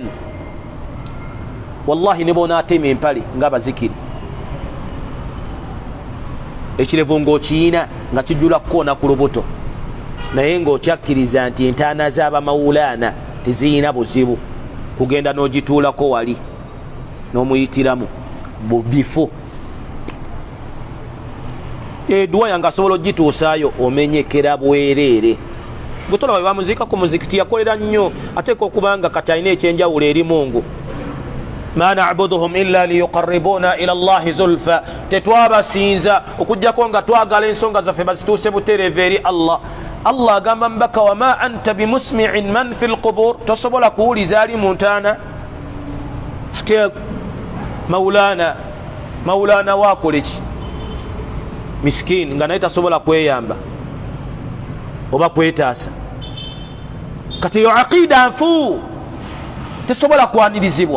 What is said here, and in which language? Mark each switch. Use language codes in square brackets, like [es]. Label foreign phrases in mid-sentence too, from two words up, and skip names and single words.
[lg] Wallahi ne bona atema empale ng'abazikiri, ekirevu ng'okiyina nga kijjula kukoona ku lubuto, naye ng'okyakkiriza nti entaana z'abamawulaana teziyina buzibu, kugenda n'ogituulako wali n'omuyitiramu mu bifo. Edduwa yange asobola ogituusaayo omenyekera bwereere. Gwe tolaba bamuziika ku muzikiti yakolera nnyo, ateeka okubanga kati alina ekyenjawulo eri Mungu. [ar] ما نعبدهم إلا ليقربونا إلى الله زلفى, [lg] tetwabasinza okujjako nga twagala ensonga zaffe bazituuse butereevu eri Allah. Allah agamba mbaka [ar] وما أنت بمسمع من في القبور, [lg] tosobola kuwuliza ali mu ntaana. Ate mawulana waakole ki? Miskini nga naye tasobola kweyamba oba kwetaasa. Kati yo aqida nfu tesobola kwanirizibwa.